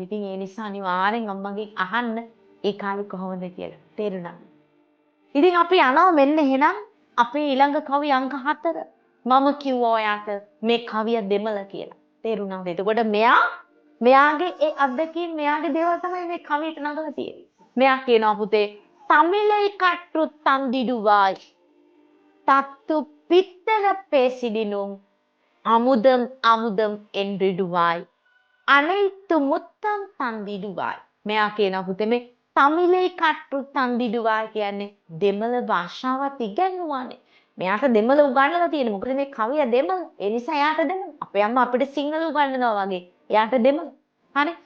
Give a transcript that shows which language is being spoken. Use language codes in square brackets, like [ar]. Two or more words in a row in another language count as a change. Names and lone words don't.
[si] ඉතින් ඒ නිසා අනිවාර්යෙන් අම්මගෙන් අහන්න ඒ කාලේ කොහොමද කියලා. තේරුණාද? ඉතින් අපි යනවා මෙන්න එහෙනම් අපේ ඊළඟ කවි අංක 4. මම කිව්වා ඔයාට මේ කවිය දෙමළ කියලා. තේරුණාද? එතකොට මෙයාගේ ඒ අත්දැකීම් මෙයාගේ දේවල් තමයි මේ කවියට නගලා තියෙන්නේ. මෙයා කියනවා පුතේ [ta] தமிழை கற்று தந்திடுவாய் தத்து பித்தன பேசிடினும் அமுதம் அமுதம் என்றிடுவாய் அனைத்து முத்தம் தந்திடுவாய். [si] මෙයා කියනවා පුතේ මේ [ta] தமிழை கற்று தந்திடுவாய் [si] කියන්නේ දෙමළ භාෂාවත් ඉගෙනුවානේ. මෙයාට දෙමළ උගන්වලා තියෙන්නේ. මොකද මේ කවිය දෙමළ. ඒ නිසා එයාට දෙමළ. අපේ අම්මා අපිට සිංහල උගන්වනවා වගේ. එයාට දෙමළ. හරි.